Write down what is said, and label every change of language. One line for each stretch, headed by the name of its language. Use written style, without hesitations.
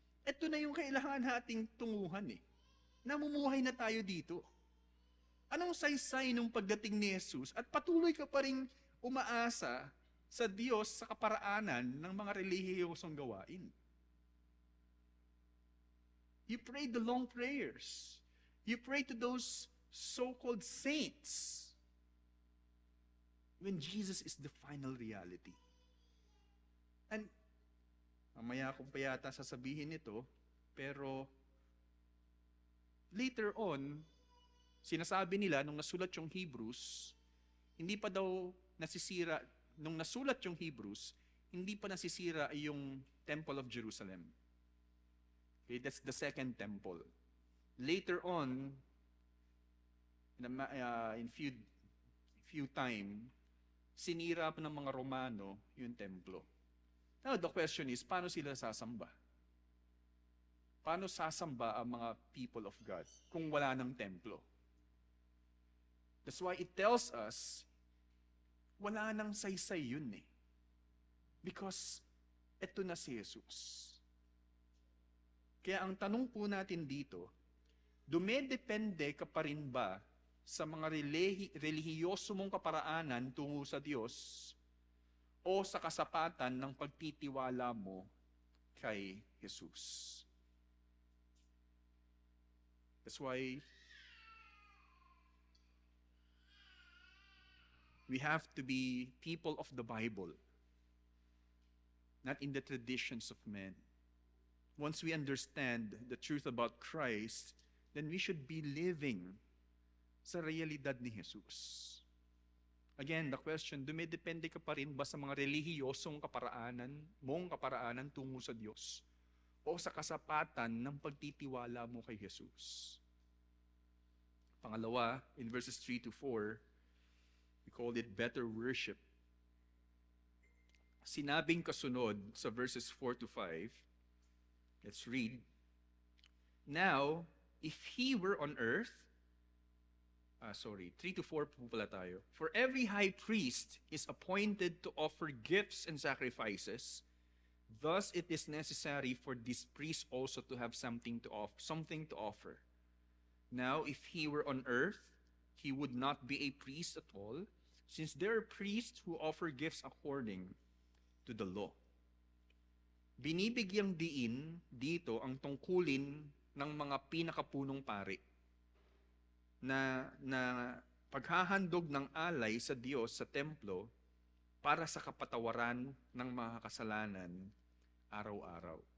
Filipino: Ito na yung kailangan nating tunguhan eh. Namumuhay na tayo dito. Anong saysay nung pagdating ni Jesus at patuloy ka pa rin umaasa sa Diyos sa kaparaanan ng mga relihiyosong gawain?
English: You pray the long prayers. You pray to those so-called saints when Jesus is the final reality.
Filipino: And mamaya ko pa yata sasabihin ito, pero
English: later on,
Filipino: sinasabi nila nung nasulat yung Hebrews, hindi pa daw nasisira, nung nasulat yung Hebrews, hindi pa nasisira yung Temple of Jerusalem.
English: Okay, that's the second temple. Later on, in few time,
Filipino: sinira pa ng mga Romano yung templo.
English: Now, the question is,
Filipino: paano sila sasamba? Paano sasamba ang mga
English: people of God
Filipino: kung wala ng templo?
English: That's why it tells us,
Filipino: wala nang saysay yun eh. Because, eto na si Jesus. Kaya ang tanong po natin dito, dumedepende ka pa rin ba sa mga relihiyoso mong kaparaanan tungo sa Diyos o sa kasapatan ng pagtitiwala mo kay Jesus?
English: That's why we have to be people of the Bible, not in the traditions of men. Once we understand the truth about Christ, then we should be living
Filipino: sa realidad ni Jesus.
English: Again, the question,
Filipino: dumidepende ka pa rin ba sa mga relihiyosong mong kaparaanan tungo sa Diyos o sa kasapatan ng pagtitiwala mo kay Jesus?
English: Pangalawa, in verses 3 to 4, we called it better worship.
Filipino: Sinabing kasunod sa verses 4 to 5,
English: let's read. Now, if he were on earth, 3 to 4
Filipino: po pala tayo.
English: For every high priest is appointed to offer gifts and sacrifices. Thus it is necessary for this priest also to have something to offer. Now, if he were on earth, he would not be a priest at all, since there are priests who offer gifts according to the law.
Filipino: Binibigyang diin dito ang tungkulin ng mga pinakapunong pari na paghahandog ng alay sa Diyos sa templo para sa kapatawaran ng mga kasalanan araw-araw.